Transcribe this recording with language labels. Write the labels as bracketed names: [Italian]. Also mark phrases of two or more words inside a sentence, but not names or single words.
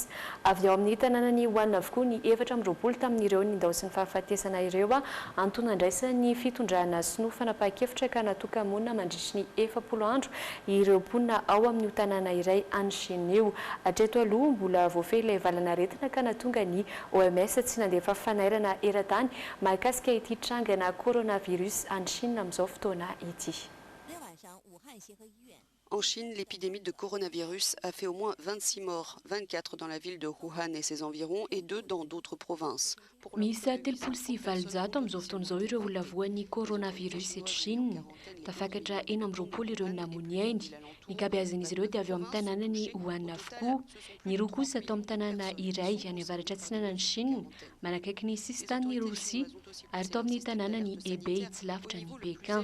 [Malagasy] Avy ao amin'ny tanànany Wuhan avokoa ny 20 tamin'ireo nindao sy ny fahafatesana ireo antony andraisa ny fitondrana sy no fanapahakevitra ka natoka-monina mandritry ny 70 andro ireo mponina ao amin'ny tanàna iray any Chine io. Hatreto aloha mbola voafehy ilay valana aretina ka natonga ny OMS tsy nandefa fanairana eran-tany mahakasika ity trangana coronavirus [French] en Chine [Malagasy] amin'izao fotoana ity. [French] En Chine, l'épidémie de coronavirus a fait au moins 26 morts, 24 dans la ville de Wuhan et ses environs et 2 dans d'autres provinces. [Malagasy] Misy telopolo valonjato amin'izao fotoana izao ireo olona voan'ny coronavirus eto Chine. Tafakatra 20 ireo namoniainy. Ny kabeazan'izy ireo dia avy ao amin'ny tanànany Wuhan avokoa. Ny roa kosa atao amin'ny tanàna iray any avaratra atsinanan'ny Chine, manakaiky ny sistan'ny Rosia, ary tao amin'ny tanànany Hebei tsy lavitra ny Pékin.